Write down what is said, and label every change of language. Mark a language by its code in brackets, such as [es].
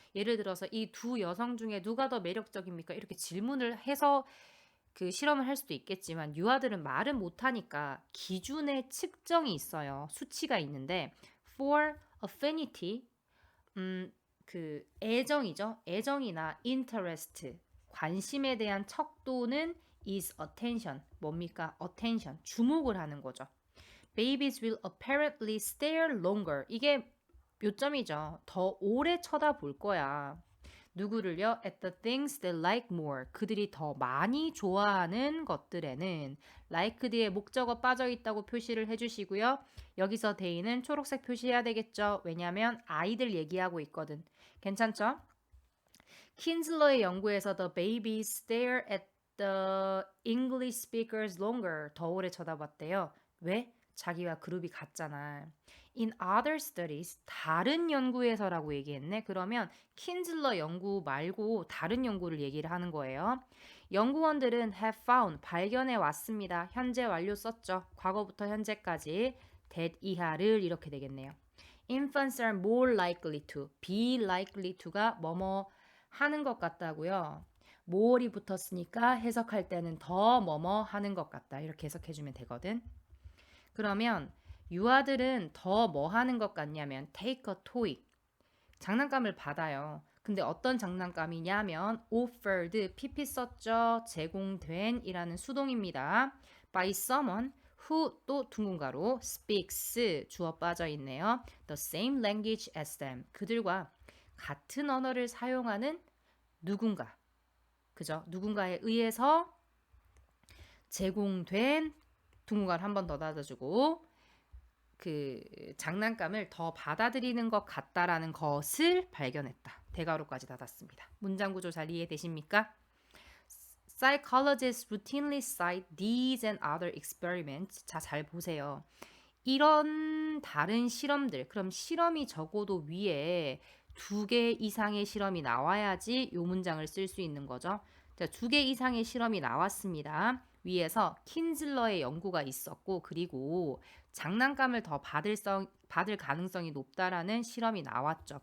[ko] 예를 들어서 이 두 여성 중에 누가 더 매력적입니까? 이렇게 질문을 해서 그 실험을 할 수도 있겠지만 유아들은 말을 못 하니까 기준의 측정이 있어요. 수치가 있는데 [en] for affinity, [ko] 그 애정이죠. 애정이나 interest, 관심에 대한 척도는 [en] is attention. [ko] 뭡니까? attention. 주목을 하는 거죠. [en] Babies will apparently stare longer. [ko] 이게 요점이죠. 더 오래 쳐다볼 거야. 누구를요? [en] At the things they like more. [ko] 그들이 더 많이 좋아하는 것들에는 like 뒤에 목적어 빠져 있다고 표시를 해주시고요. 여기서 they는 초록색 표시해야 되겠죠. 왜냐하면 아이들 얘기하고 있거든. 괜찮죠? 킨슬러의 연구에서 [en] the babies stare at the English speakers longer. [ko] 더 오래 쳐다봤대요. 왜? 자기와 그룹이 같잖아. [en] In other studies, [ko] 다른 연구에서라고 얘기했네. 그러면 킨슬러 연구 말고 다른 연구를 얘기를 하는 거예요. 연구원들은 [en] have found, [ko] 발견해 왔습니다. 현재 완료 썼죠. 과거부터 현재까지 that 이하를 이렇게 되겠네요. [en] Infants are more likely to, be likely to가 [ko] 뭐뭐 하는 것 같다고요. more이 붙었으니까 해석할 때는 더 뭐뭐 하는 것 같다. 이렇게 해석해주면 되거든. 그러면 유아들은 더 뭐 하는 것 같냐면 [en] take a toy. [ko] 장난감을 받아요. 근데 어떤 장난감이냐면 offered, pp 썼죠. 제공된 이라는 수동입니다. [en] by someone who [ko] 또 둥근 가로 speaks 주어 빠져 있네요. [en] the same language as them. [ko] 그들과 같은 언어를 사용하는 누군가. 그죠? 누군가에 의해서 제공된 둥근가를 한 번 더 닫아주고 그 장난감을 더 받아들이는 것 같다라는 것을 발견했다. 대괄호까지 닫았습니다. 문장 구조 잘 이해되십니까? [en] Psychologists routinely cite these and other experiments. [ko] 자, 잘 보세요. 이런 다른 실험들, 그럼 실험이 적어도 위에 2개 이상의 실험이 나와야지 이 문장을 쓸 수 있는 거죠. 자, 2개 이상의 실험이 나왔습니다. 위에서 킨즐러의 연구가 있었고 그리고 장난감을 더 받을 가능성이 높다라는 실험이 나왔죠.